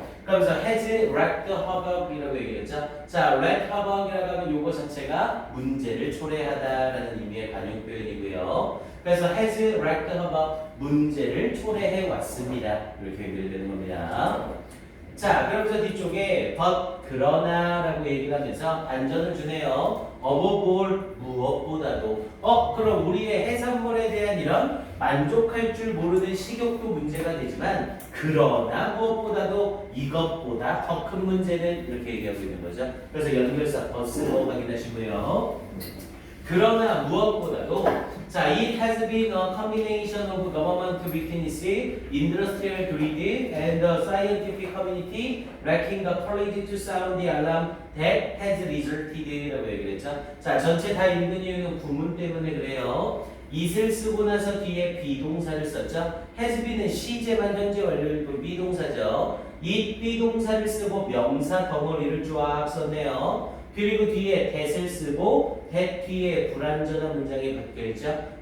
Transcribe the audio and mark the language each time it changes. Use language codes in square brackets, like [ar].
[ko] 그러면서 [en] has wreaked havoc [ko] 이라고 얘기했죠. 자, [en] wreak havoc [ko] 이라고 하면 요거 자체가 문제를 초래하다라는 의미의 관용 표현이고요. 그래서 [en] has wreaked havoc, [ko] 문제를 초래해 왔습니다. 이렇게 연결되는 겁니다. 자, 그러면서 뒤쪽에 but 그러나 라고 얘기를 하면서 반전을 주네요. [en] above all, [ko] 무엇보다도. 그럼 우리의 해산물에 대한 이런 만족할 줄 모르는 식욕도 문제가 되지만 그러나 무엇보다도 이것보다 더 큰 문제는 이렇게 얘기하고 있는 거죠. 그래서 연결사 버스로 확인하시고요. 그러나 무엇보다도 자, [en] it has been a combination of government weakness, industrial greed, and the scientific community lacking the courage to sound the alarm that has resulted [ko] 라고 얘기를 했죠. 자, 전체 다 읽는 이유는 구문 때문에 그래요. it을 쓰고 나서 뒤에 비동사를 썼죠. [en] has been [ko] 은 시제만 현재 완료일 비동사죠. it 비동사를 쓰고 명사 덩어리를 쫙 썼네요. 그리고 뒤에 that을 쓰고 that 뒤에 불완전한 문장이 바뀌어있죠.